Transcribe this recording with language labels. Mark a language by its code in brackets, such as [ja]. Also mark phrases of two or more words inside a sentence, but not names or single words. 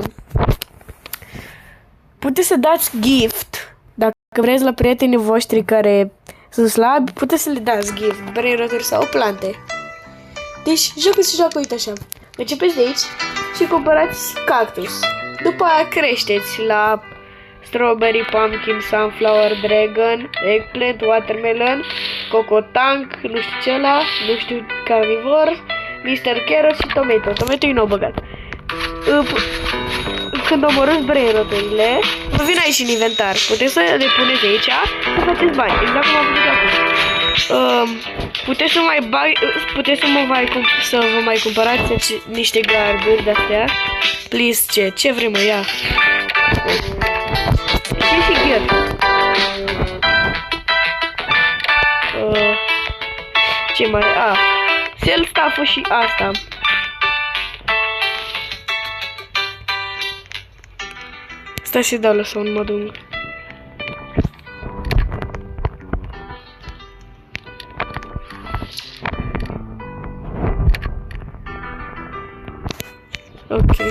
[ro] Puteți să dați gift, dacă vreți la prietenii voștri care sunt slabi, puteți să le dați gift, [en] brain roturi [ro] sau plante. Deci, jocul se joacă, uite așa. Începeți de aici și cumpărați cactus. După aia creșteți la [en] strawberry, pumpkin, sunflower, dragon, eggplant, watermelon, [ro] cocotank, nu știu ce ăla, nu știu, carnivor, Mr. Carrot și tomato. Tomato e nou băgat. Când omorâți [en] brain roturile, [ro] vă vin aici în inventar. Puteți să le puneți aici, să faceți bani, exact cum am făcut acum. Puteți să vă mai cumpărați niște garduri de-astea. Please, ce vrem, mă, ia. Și gear. Ce mai? [en] Sell stuff-ul [ro] și asta. Stai să-i dau la [en] sound modul. [ro] Ok.